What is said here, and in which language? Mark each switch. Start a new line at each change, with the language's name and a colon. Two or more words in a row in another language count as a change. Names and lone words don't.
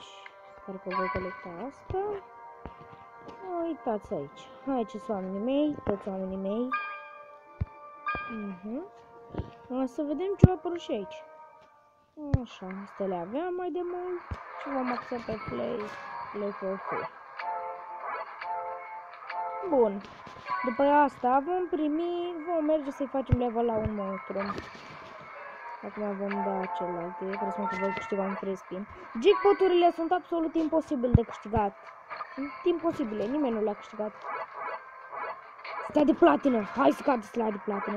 Romanian: Sper că voi colecta asta. Uitați aici. Aici sunt oamenii mei, toți oamenii mei. O să vedem ce a apărut și aici. Așa, astea le aveam mai de mult. Și vom axa pe
English: play for free.
Romanian: Bun. După asta vom merge să-i facem level la un monstru. Acum vom da celelalte. Presupun că voi câștiga un
English: free spin.
Romanian: Jackpot-urile sunt absolut imposibil de câștigat. Sunt imposibile, nimeni nu le-a câștigat. Stea de platină, hai să cad stea de platină.